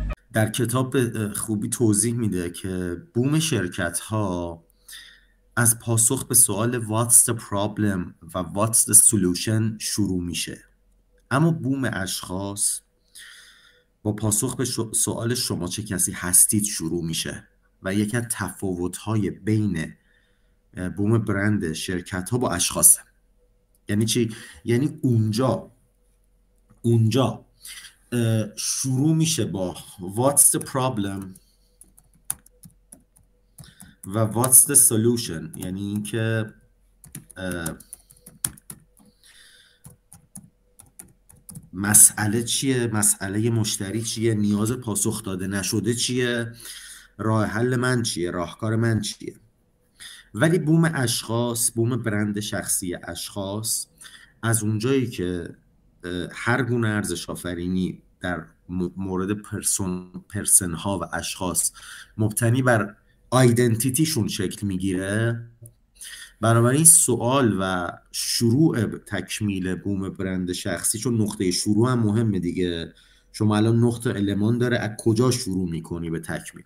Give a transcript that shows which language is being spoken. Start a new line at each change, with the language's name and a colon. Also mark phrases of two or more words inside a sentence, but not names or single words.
Persian: در کتاب به خوبی توضیح میده که بوم شرکت ها از پاسخ به سوال
English: what's the problem
Persian: و
English: what's the solution
Persian: شروع میشه، اما بوم اشخاص با پاسخ به سوال شما چه کسی هستید شروع میشه و یکی از تفاوت‌های بین بوم برند شرکت ها با اشخاصه. یعنی چی؟ یعنی اونجا شروع میشه با
English: what's the problem
Persian: و
English: what's the solution،
Persian: یعنی اینکه مسئله چیه، مسئله مشتری چیه، نیاز پاسخ داده نشده چیه، راه حل من چیه، راهکار من چیه. ولی بوم اشخاص، بوم برند شخصی اشخاص، از اونجایی که هر گونه ارزش آفرینی در مورد پرسن ها و اشخاص مبتنی بر آیدنتیتیشون شکل میگیره، بنابراین سوال و شروع تکمیل بوم برند شخصی، چون نقطه شروع هم مهمه دیگه، شما الان نقطه المان داره از کجا شروع میکنی به تکمیل.